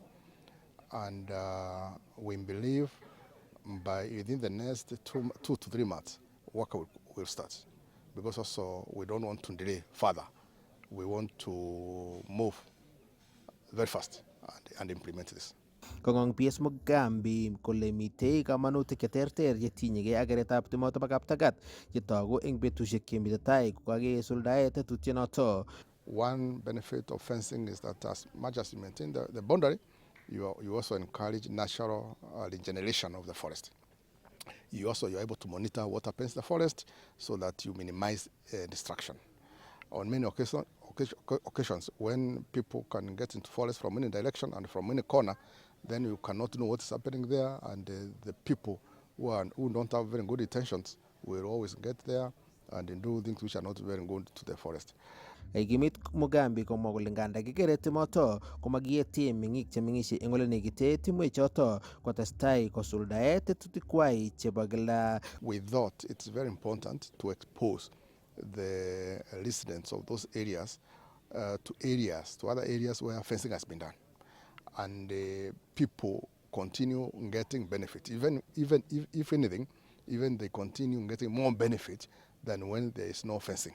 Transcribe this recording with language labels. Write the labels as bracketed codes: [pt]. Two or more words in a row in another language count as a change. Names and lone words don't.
[en] And we believe by within the next 2 to 3 months, work will start. Because also we don't want to delay further. We want to move very fast and implement this. [kln] Kongong PS Mugambi kole mitei kamanutik cheterter chetinyegei ak keretab timoto bo Kaptagat chetogu eng betusiek chemite tai kokakesuldae tetutyonoto. [en] One benefit of fencing is that as much as you maintain the boundary, you also encourage natural regeneration of the forest. You're able to monitor what happens in the forest so that you minimize destruction. On many occasions, when people can get into forest from any direction and from any corner, then you cannot know what's happening there, and the people who don't have very good intentions will always get there and do things which are not very good to the forest. [kln] Kimit Mugambi komwa kole nganda kikere timoto komakietien meng'ik chemeng'isie eng ole nekite timwechoto kotestai kosuldae tetutikwai chebo kila. [en] We thought it's very important to expose the residents of those areas to other areas where fencing has been done, and people continue getting benefit. Even if anything, even they continue getting more benefit than when there is no fencing.